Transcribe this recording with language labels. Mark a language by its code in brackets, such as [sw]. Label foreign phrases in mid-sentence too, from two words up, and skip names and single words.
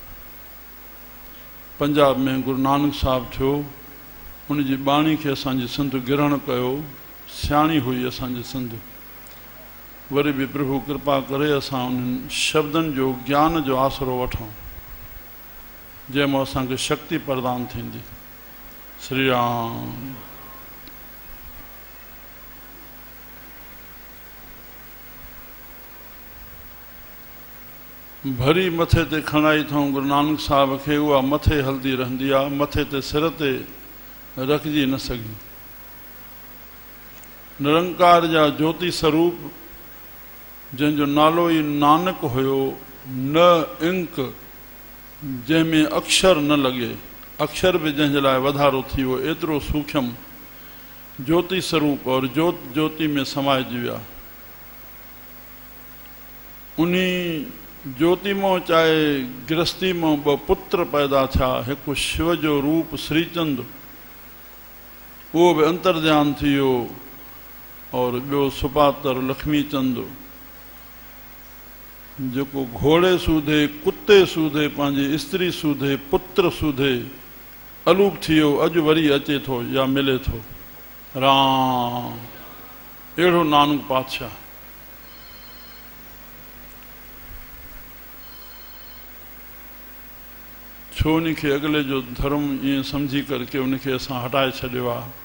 [sd] पंजाब में गुरु नानक साहिबु थियो, उनजी बाणी खे असांजी सिंध ग्रहण कयो। सियाणी हुई असांजी सिंध। वरी बि प्रभु कृपा करे असां उन्हनि शब्दनि जो ज्ञान जो आसरो वठूं, जंहिंमां असांखे शक्ति प्रदान थींदी। श्री राम। भरी मथे ते खणाई अथऊं गुरु नानक साहिब खे, उहा मथे हलंदी रहंदी आहे, मथे ते सिर ते रखिजी न सघी। निरंकार जा ज्योति स्वरूप, जंहिंजो नालो ई नानक हुयो, न इंक, जंहिंमें अक्षर न लॻे, अक्षर बि जंहिंजे लाइ वधारो थी वियो, एतिरो सूक्ष्म ज्योति स्वरूप और ज्योत ज्योति में समाइजी विया। उन्ही ज्योति मां चाहे गृहस्थी मां 2 पुत्र पैदा थिया। हिकु शिव जो रूप श्रीचंद, उहो बि अंतर्ध्यान थी वियो, और ॿियो सुपातर लक्ष्मी चंद, जेको घोड़े सूधे, कुते सूधे, पंहिंजी स्त्री सूधे, पुत्र सूधे अलूप थी वियो, अॼु वरी अचे थो या मिले थो। राम। अहिड़ो नानक पातशाह। छो उनखे अॻिले जो धर्म ईअं सम्झी करके उनखे असां हटाए छॾियो आहे।